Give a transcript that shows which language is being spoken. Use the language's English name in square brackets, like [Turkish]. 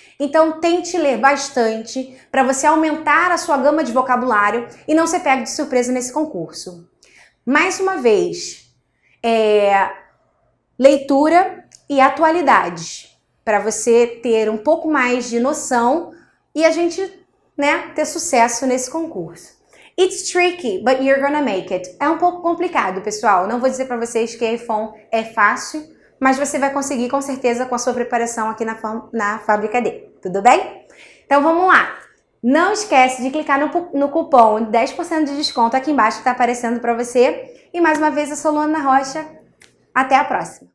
[Portuguese] Então, tente ler bastante para você aumentar a sua gama de vocabulário e não ser pego de surpresa nesse concurso. Mais uma vez, leitura e atualidades, para você ter um pouco mais de noção e a gente, né, ter sucesso nesse concurso. [English] It's tricky, but you're gonna make it. [Portuguese] É um pouco complicado, pessoal. Não vou dizer para vocês que iPhone é fácil, mas você vai conseguir com certeza com a sua preparação aqui na Fábrica D. Tudo bem? Então vamos lá. Não esquece de clicar no cupom de 10% de desconto aqui embaixo que está aparecendo para você. E mais uma vez, eu sou Luana Rocha. Até a próxima!